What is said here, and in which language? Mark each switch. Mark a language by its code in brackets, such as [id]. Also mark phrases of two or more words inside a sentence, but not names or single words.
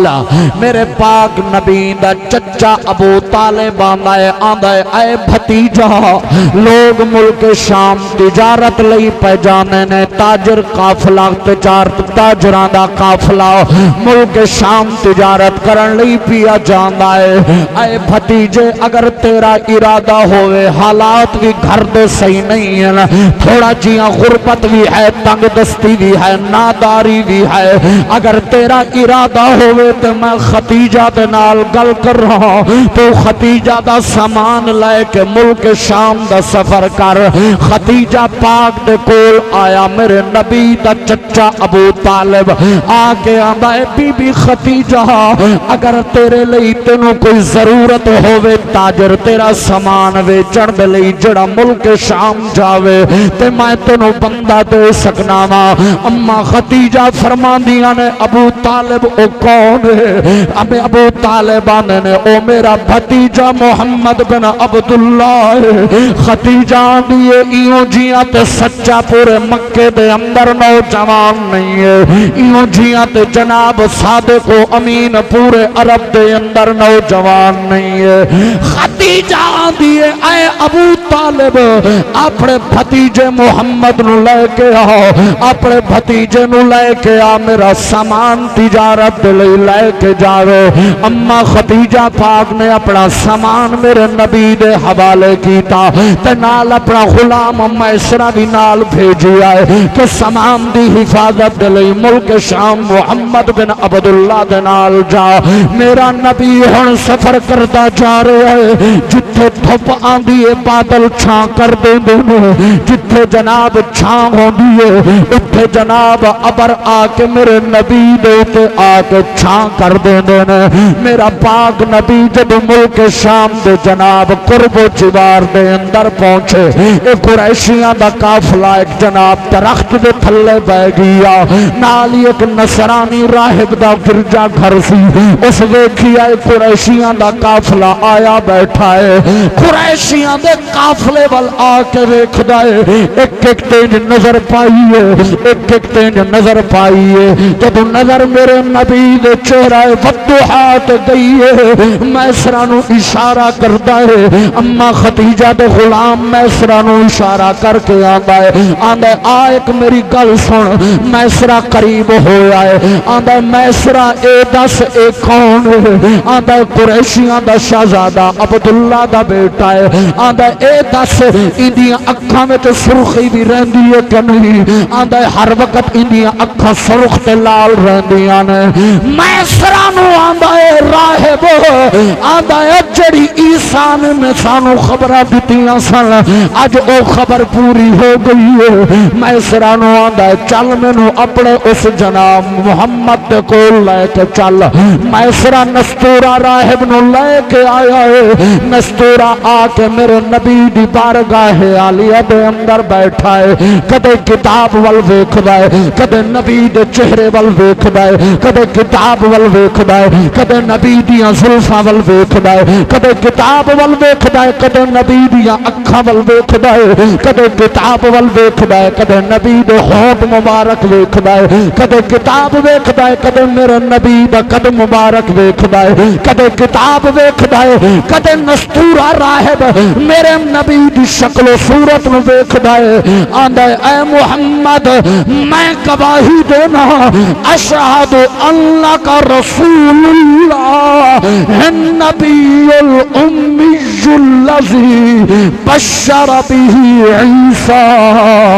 [pa] میرے پاک نبی دا چچا ابو طالب آندا ہے اے بھتیجا، لوگ ملک شام تجارت لئی پہ جانے نے، تاجر قافلہ تاجران دا قافلہ ملک شام تجارت کرن لئی پیا جاندا ہے۔ اے بھتیجے اگر تیرا ارادہ ہوئے، حالات بھی گھر دے صحیح نہیں ہے، تھوڑا جیاں غربت بھی ہے، تنگ دستی بھی ہے، ناداری بھی ہے، اگر تیرا ارادہ ہوئے تو میں ختیجہ دے نال گل کر رہا ہوں، تو ختیجہ دا سامان لے کے ملک شام دا سفر کر۔ ختیجہ پاک دے کول آیا، میرے نبی دا چچا ابو طالب آ کے آندا ہے بی بی ختیجہ، اگر تیرے لئی تینوں کوئی ضرورت ہوئے، تاجر تیرا سامان ویچن دے لئی جڑا ملک شام جاوے تے میں تینوں بندہ دے سکنا وا۔ اما ختیجہ فرماندیاں نے ابو طالب او کون ہے؟ ابو طالب نے او میرا بھتیجا محمد بن عبداللہ ہے۔ ختیجہ دیئے ایوں جیاں تے سچا پورے مکے دے اندر نوجوان نہیں ہے، ایوں جیاں تے جناب صادق و امین پورے عرب دے اندر نوجوان نہیں ہے۔ ختیجہ دیئے اے ابو طالب اپنے بھتیجے محمد نو لے کے آؤ، اپنے بھتیجے نو لے کے آ، میرا سامان تجارت لے لے کے جاوے۔ اما ختیجہ پاک نے اپنا سامان میرے نبی دے حوالے کیتا تے نال اپنا غلام میسرہ بھی نال بھیجی آئے کہ سامان دی حفاظت لے ملک شام محمد بن عبداللہ دے نال جا۔ میرا نبی ہن سفر کرتا جا رہے ہے، جتھے دھوپ آندی ہے بادل چھاں کر دے دے، جتھے جناب چھاں ہوندی ہے اتھے جناب ابر آ کے میرے نبی دے تے آ کے چھاں کر دے دے۔ میرا پاک نبی جب ملک شام دے جناب قرب و جوار دے اندر پہنچے، ایک قریشیاں دا قافلہ ایک جناب درخت دے تھلے بہ گیا، نالی ایک نصرانی راہب دا گرجا گھر سی، اس ویکھیا قریشیاں دا قافلہ آیا بیٹھا ہے۔ قریشیاں دے قافلے وال آ کے ویکھدا ہے، ایک ایک تینج نظر پائیے، ایک ایک تینج نظر پائیے، جب نظر میرے نبی دے چہرہ وضحات گئی ہے، میسرہ نو اشارہ کردا ہے۔ اما ختیجہ دے غلام میسرہ نو اشارہ کر کے آندا ہے آ ایک میری گل سن۔ میسرہ قریب ہویا ہے، آندا ہے میسرہ اے دس اے کون ہے؟ آندا ہے قریشیاں دا شہزادہ عبداللہ دا بیٹا ہے۔ آندا ہے اے دس اندیاں اکھاں وچ سرخی بھی رہندی ہے کہ نہیں؟ آندا ہے ہر وقت اندیاں اکھاں سرخ تے لال رہندیاں نے۔ میسرہ نو آندا ہے راہب، آندا ہے جڑی عیسیٰ نے سانو خبراں دتیاں سن اج او خبر پوری ہو گئی ہے۔ میسرہ نو آندا ہے چل مینوں اپنے اس جناب محمد دے کول لے کے چل۔ میسرہ نستورہ راہب نو لے کے آیا ہے۔ نستورہ آ کے میرے نبی دی بارگاہ عالیہ دے اندر بیٹھا ہے، کدے کتاب ول ویکھدا ہے، کدے نبی دے چہرے ول ویکھدا ہے، کدے کتاب ول ویکھدا ہے، کدے نبی دیاں زلفاں ول ویکھدا ہے، کدے کتاب ول ویکھدا ہے، کدے نبی دیاں اکھاں ول ویکھدا ہے، کدے کتاب ول ویکھدا ہے، کدے نبی دے ہونٹ مبارک ویکھدا ہے، کدے کتاب ویکھدا ہے، کدے میرے نبی دا قدم مبارک ویکھدا ہے، کدے کتاب ویکھدا ہے، کدے نستورہ راہب میرے نبی دی شکل و صورت نو ویکھدا ہے۔ آندا ہے اے محمد میں گواہی دینا [ar] اشہد انک رسول اللہ النبی الامی الذی بشر بہ عیسیٰ۔